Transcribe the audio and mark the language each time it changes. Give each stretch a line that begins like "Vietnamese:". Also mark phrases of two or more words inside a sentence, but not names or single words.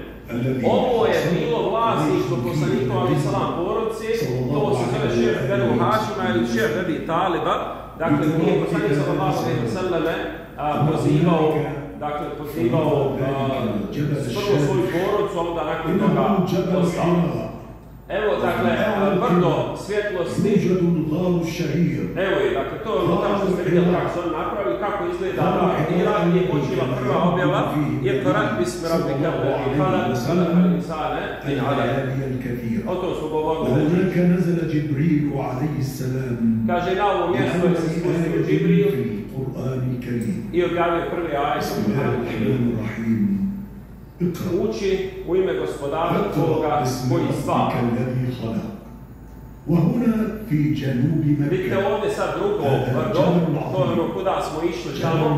Bosnian: Ovo je bilo vlasništvo poslanikova
Arabic: عليه السلام
Bosnian: porodice, to se zove šef Benu Hašima ili šef Ebi Taliba. Dakle, nije poslanik
Arabic: صلى الله عليه وسلم
Bosnian: pozivao prvo svoju porodicu, onda nakon toga ostao. Evo, dakle, brdo svjetlosti.
Arabic: يوجد الغار الشهير.
Bosnian: Evo je, dakle, to je ono tamo što ste vidjeli kako se on napravi, kako izgleda Irak, gdje je počela prva objava, jer to rak
Arabic: باسم ربك
Bosnian: i
Arabic: خلق الإنسان من علق.
Bosnian: O tom smo govorili.
Arabic: وهناك نزل جبريل عليه السلام.
Bosnian: Kaže, na ovom mjestu je se spustio Džibril i objavio prvi ajet u Kur'anu Kerimu. Uči u ime gospodara tvoga koji stvara. Vidite ovdje sad drugo brdo, to je ono kuda smo išli tamo.